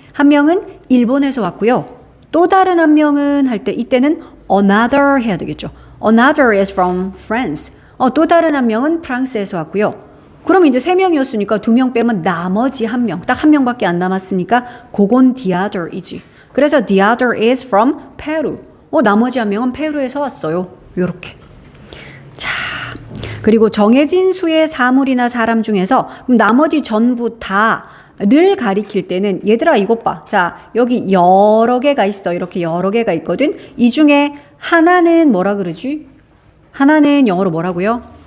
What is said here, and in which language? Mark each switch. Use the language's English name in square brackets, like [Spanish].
[Korean] 한 명은 일본에서 왔고요. 또 다른 한 명은 할 때 이때는 another 해야 되겠죠. [English] another is from France. [Korean] 또 다른 한 명은 프랑스에서 왔고요. 그럼 이제 3명이었으니까 2명 빼면 나머지 한 명, 딱 한 명밖에 안 남았으니까 그건 the other이지. 그래서 [English] the other is from Peru. [Korean] 나머지 한 명은 페루에서 왔어요. 요렇게. 자, 그리고 정해진 수의 사물이나 사람 중에서 그럼 나머지 전부 다를 가리킬 때는 얘들아 이것 봐. 자, 여기 여러 개가 있어. 이렇게 여러 개가 있거든. 이 중에 하나는 뭐라 그러지? 하나는 영어로 뭐라고요?